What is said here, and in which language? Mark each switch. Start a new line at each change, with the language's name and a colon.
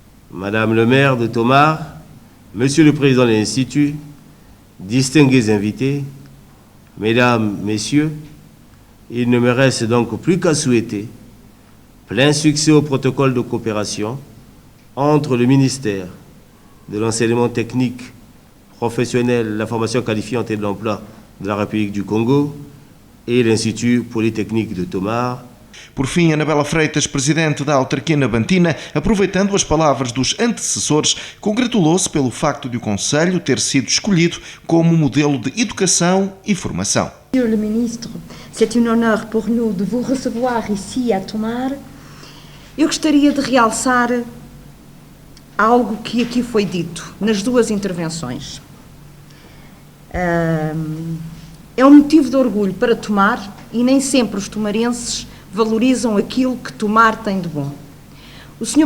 French: Madame le maire de Tomar, Monsieur le Président de l'Institut, distingués invités, Mesdames, Messieurs, il ne me reste donc plus qu'à souhaiter plein succès au protocole de coopération entre le ministère de l'enseignement technique, professionnel, la formation qualifiante et de l'emploi de la République du Congo e l'Institut Polytechnique de Tomar.
Portuguese: Por fim, Anabela Freitas, presidente da autarquia nabantina, aproveitando as palavras dos antecessores, congratulou-se pelo facto de o Conselho ter sido escolhido como modelo de educação e formação.
French: Monsieur le ministre, c'est un honneur pour nous de vous recevoir ici à Tomar.
Portuguese: Eu gostaria de realçar algo que aqui foi dito nas duas intervenções. É um motivo de orgulho para Tomar e nem sempre os tomarenses valorizam aquilo que Tomar tem de bom. O Sr.